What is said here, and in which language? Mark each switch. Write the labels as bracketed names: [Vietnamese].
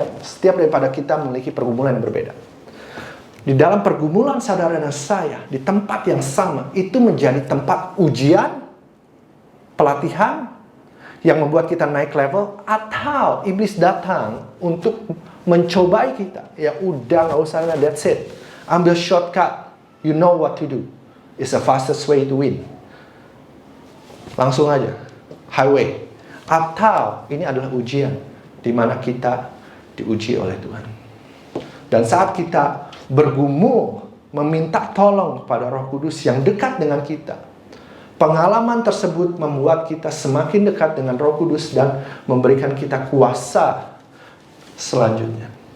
[Indonesian] Setiap daripada kita memiliki pergumulan yang berbeda. Di dalam pergumulan saudara dan saya, di tempat yang sama, itu menjadi tempat ujian, pelatihan, yang membuat kita naik level, atau iblis datang untuk mencobai kita. Ya udah, nggak usah, [English] that's it. [Indonesian] Ambil [English] shortcut, you know what to do. It's the fastest way to win. [Indonesian] Langsung aja, highway. Atau ini adalah ujian, di mana kita diuji oleh Tuhan. Dan saat kita bergumul, meminta tolong pada Roh Kudus yang dekat dengan kita, pengalaman tersebut membuat kita semakin dekat dengan Roh Kudus dan memberikan kita kuasa selanjutnya.